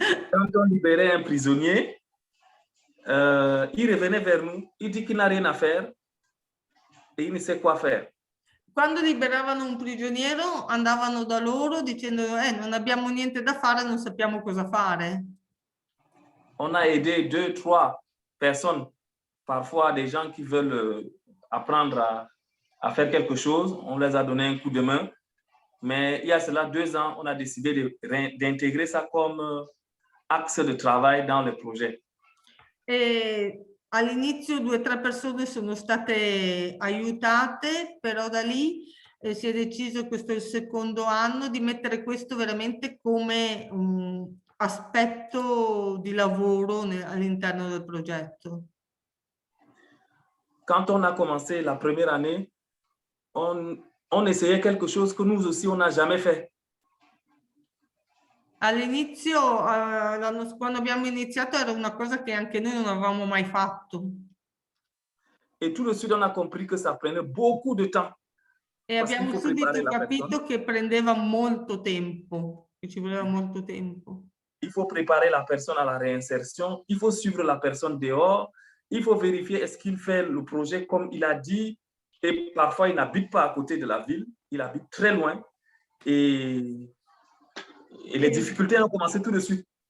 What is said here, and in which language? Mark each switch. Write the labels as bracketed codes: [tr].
[fr] Quand on libérait un prisonnier, il revenait vers nous, il dit qu'il n'a rien à faire et il ne sait quoi faire. [it] Quando liberavano un prigioniero andavano da loro dicendo non abbiamo niente da fare, non sappiamo cosa fare. [fr] On a aidé 2, 3 personnes, parfois des gens qui veulent apprendre à faire quelque chose, on les a donné un coup de main. Mais il y a cela 2 ans, on a décidé d'intégrer ça comme axe de travail dans le projet. [it] E all'inizio 2 o 3 persone sono state aiutate, però da lì si è deciso, questo è il secondo anno, di mettere questo veramente come un aspetto di lavoro all'interno del progetto. [fr] Quand on a commencé la première année, on essayait quelque chose que nous aussi, on n'a jamais fait. [it] All'inizio, quando abbiamo iniziato, era una cosa che anche noi non avevamo mai fatto. [fr] Et tout de suite, on a compris que ça prenait beaucoup de temps. [it] E abbiamo subito capito che prendeva molto tempo, che ci voleva molto tempo. [fr] Il faut préparer la personne à la réinsertion, il faut suivre la personne dehors, il faut vérifier est-ce qu'il fait le projet comme il a dit. Et parfois, il n'habite pas à côté de la ville, il habite très loin. [it] Et le difficoltà hanno cominciato [fr] tout de suite.